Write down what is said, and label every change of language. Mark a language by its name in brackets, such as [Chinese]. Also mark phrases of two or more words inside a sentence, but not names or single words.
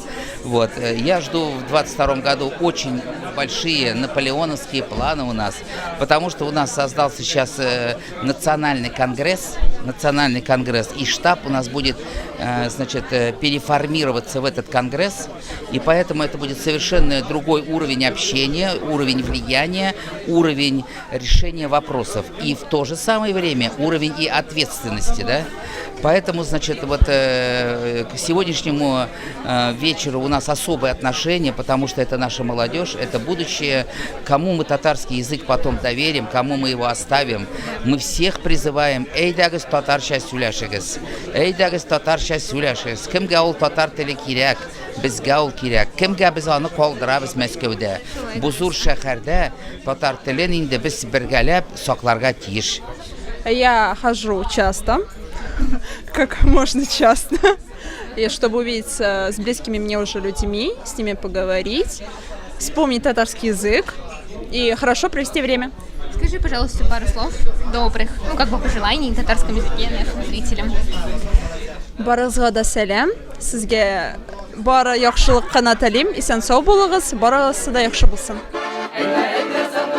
[Russian] Я жду в 2022 году очень большие наполеоновские планы у нас, потому что у нас создался сейчас национальный конгресс, и штаб у нас будет, переформироваться в этот конгресс, и поэтому это будет совершенно другой уровень общения, уровень влияния, уровень решения вопросов, и в то же самое время уровень и ответственности, да? Поэтому, к сегодняшнему вечеру у нас особое отношение, потому что это наша молодежь, это будущее, кому мы татарский язык потом доверим, кому мы его оставим. Мы всех призываем: [Tatar] «Эйдагыз татарча сөйләшегез, эйдагыз татарча сөйләшегез, кемгә ул татар теле кирәк, безгә ул кирәк, кемгә без аны калдырабыз Мәскәүдә, бу зур шәһәрдә татар телен инде без бергәләп сакларга тиеш». [Russian] Я хожу часто, как можно часто, и чтобы увидеться с близкими мне уже людьми, с ними поговорить, вспомнить татарский язык и хорошо провести время. Скажи, пожалуйста, пару слов добрых, пожеланий на татарском языке нашим зрителям. [Tatar] Барыгызга да сәлам, сезгә бары яхшылык кына телим, исән сау булыгыз, барысы да яхшы булсын.